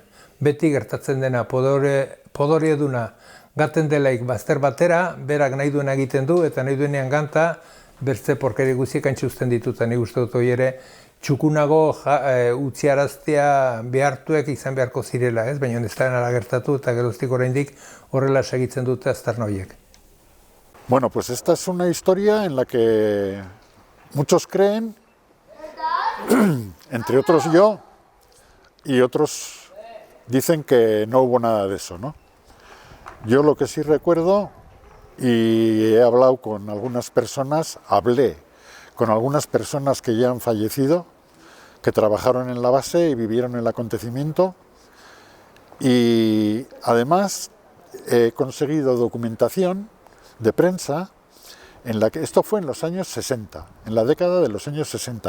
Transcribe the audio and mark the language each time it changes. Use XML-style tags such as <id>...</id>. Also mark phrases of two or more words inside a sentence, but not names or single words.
<eu>Beti gertatzen dena, podore eduna gaten delaik bazter batera, berak nahi duena egiten du, eta nahi duenean ganta, bertze porkeri guziek antxe uzten dituta, nik uste dut hori ere, txukunago utziaraztea behartuek izan beharko zirela, baina ez da nara gertatu eta geroztik oraindik horrela segitzen dute aztarna horiek.</eu> <es>Bueno, pues esta es una historia en la que muchos creen, entre otros yo, y otros dicen que no hubo nada de eso, ¿no? Yo lo que sí recuerdo, y he hablado con algunas personas, con algunas personas que ya han fallecido, que trabajaron en la base y vivieron el acontecimiento, y además he conseguido documentación de prensa en la que esto fue en los años 60, en la década de los años 60.</es>